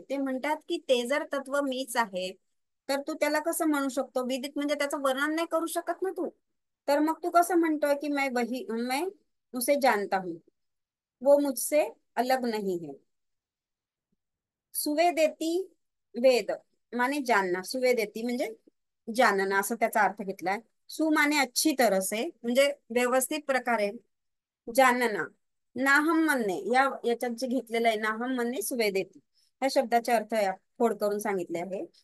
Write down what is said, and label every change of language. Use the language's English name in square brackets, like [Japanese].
[Marathi] ते म्हणतात की ते जर तत्व मीच आहे तर तू त्याला कसं म्हणू शकतो विदित, म्हणजे त्याचं वर्णन नाही करू शकत ना तू. तर मग तू कसं म्हणतोय की [Hindi] मैं उसे जानता हूँ, वो मुझसे अलग नहीं है. सुवेदेती वेद माने जानना, [Marathi] सुवेदेती म्हणजे जानना असं त्याचा अर्थ घेतलाय. [Hindi] सु माने अच्छी तरह से [Marathi] म्हणजे व्यवस्थित प्रकारे, [Hindi] जानना. [Marathi] नाहम म्हणणे याच्यात जे घेतलेलं आहे नाहम म्हणणे सुवेदेती, ह्या शब्दाचे अर्थ फोड करून सांगितले आहे.